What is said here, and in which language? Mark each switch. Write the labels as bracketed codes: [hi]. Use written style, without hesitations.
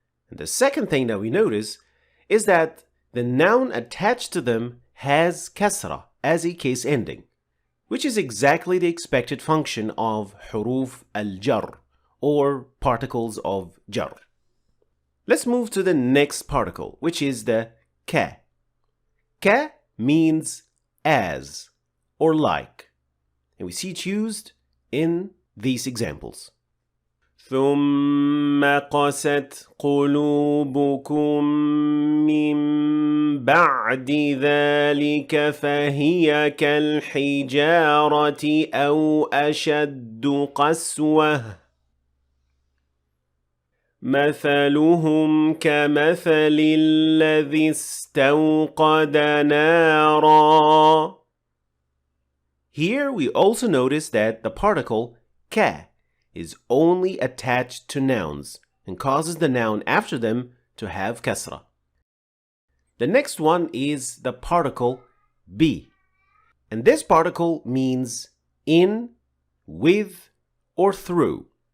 [en] And the second thing that we notice is that the noun attached to them has kasra as a case ending, which is exactly the expected function of huruf al-jar, or particles of jar. Let's move to the next particle, which is the ka. Ka means as or like, and we see it used in these examples. [ar] ثم قست قلوبكم من بعد ذلك فهي كالحجارة أو أشد قسوة مثلهم كمثل الذي استوقد نارا. [en] Here we also notice that the particle ka is only attached to nouns and causes the noun after them to have kasra. The next one is the particle bi, and this particle means in, with, or through.